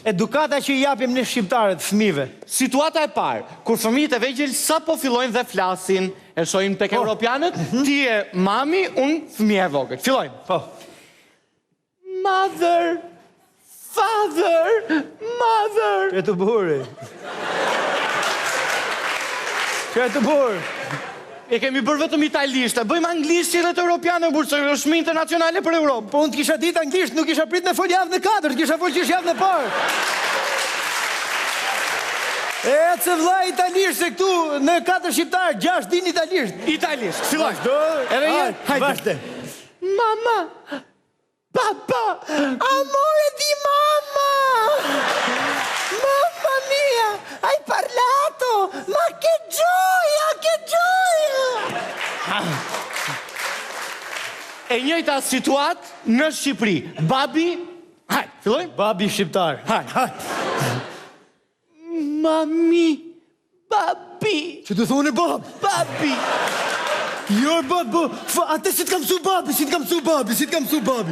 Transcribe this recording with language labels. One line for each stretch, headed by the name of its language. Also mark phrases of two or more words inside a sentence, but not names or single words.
Albanian: Edukata që i japim ne shqiptarët fëmijëve. Situata e parë, kur fëmijët e vegjël sapo fillojnë dhe flasin, e shohim tek europianët, ti je mami, unë fëmijë e vogël. Fillojmë. Po.
English: Mother, father, mother.
Albanian: Që të burri. Që të burri. E kemi bërë vetëm italisht, bëjmë anglisht që dhe të europianë, burë, se është shmi internacionale për Europë. Po unë të kisha ditë anglisht, nuk kisha prit me fol javën e 4, kisha fol që është javën e parë. E që vlla italisht, se këtu në 4 shqiptarë, 6 din italisht. Italisht, filloj. Edhe një, hajde.
Italian: Mama, papa, amore di mamma. Mamma mia, hai parlato, ma che gioia, che gioia.
Albanian: E njëjta situatë në Shqipëri. Babi, hajde, fillojmë? Babi shqiptar. Hajde. Mami, babi. Që të thonë bab? Babi. Jo, bab, atë si të kam su babi, si të kam su babi, si të kam su babi.